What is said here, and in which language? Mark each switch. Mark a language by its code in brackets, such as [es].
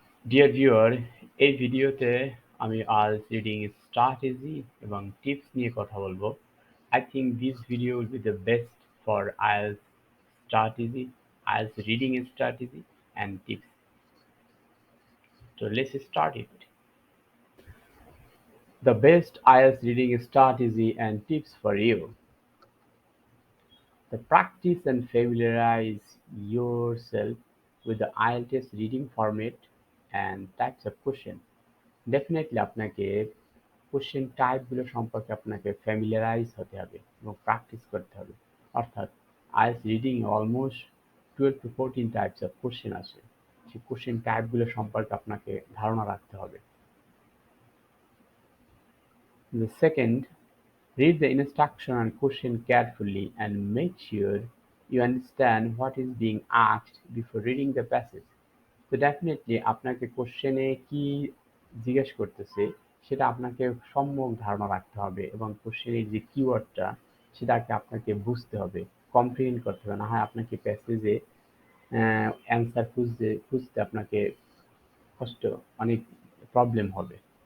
[bn] Dear viewer, এই ভিডিওতে আমি আইএলটিএস রিডিং স্ট্র্যাটেজি এবং টিপস নিয়ে কথা বলবো। [en] I think this video will be the best for IELTS strategy, IELTS reading strategy and tips. So let's start it. The best IELTS reading strategy and tips for you. The practice and familiarize yourself with the IELTS reading format and types of question. [bn] Definitely আপনাকে question টাইপগুলো সম্পর্কে আপনাকে ফ্যামিলিয়ারাইজ হতে হবে এবং practice করতে হবে। অর্থাৎ IELTS reading almost 12 to 14 types of question আছে। সেই কোশ্চেন টাইপগুলো সম্পর্কে আপনাকে ধারণা রাখতে হবে। [en] The second, read the instruction and question carefully and make sure you understand what is being asked before reading the passage. [bn] তো ডেফিনেটলি আপনাকে কোশ্চেনে কি জিজ্ঞেস করতেছে সেটা আপনাকে সম্যক ধারণা রাখতে হবে এবং কোশ্চেনের যে কিওয়ার্ডটা সেটাকে আপনাকে বুঝতে হবে, কম্প্রিহেন্ড করতে হবে। না হয় আপনাকে প্যাসেজে অ্যান্সার খুঁজতে আপনাকে কষ্ট অনেক প্রবলেম হবে।